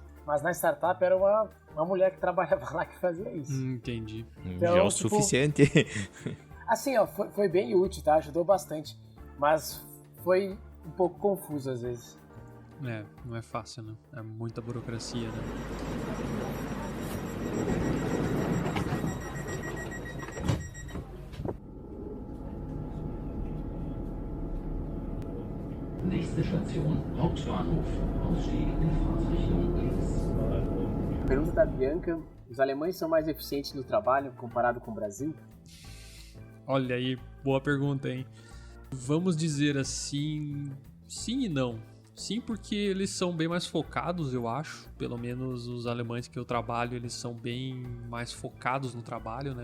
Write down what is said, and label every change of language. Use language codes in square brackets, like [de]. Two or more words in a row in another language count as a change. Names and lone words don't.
[pt] Mas na startup era uma mulher que trabalhava lá que fazia isso. Entendi. Então, já é o suficiente. Assim, foi bem útil, tá? Ajudou bastante. Mas foi um pouco confuso às vezes. Não é fácil, né? É muita burocracia, né? [de] Nächste Station, Hauptbahnhof. Ausstieg in Fahrtrichtung links. [pt] Pergunta da Bianca: os alemães são mais eficientes no trabalho comparado com o Brasil? Olha aí, boa pergunta, hein? Vamos dizer assim, sim e não. Sim, porque eles são bem mais focados, eu acho. Pelo menos os alemães que eu trabalho, eles são bem mais focados no trabalho, né?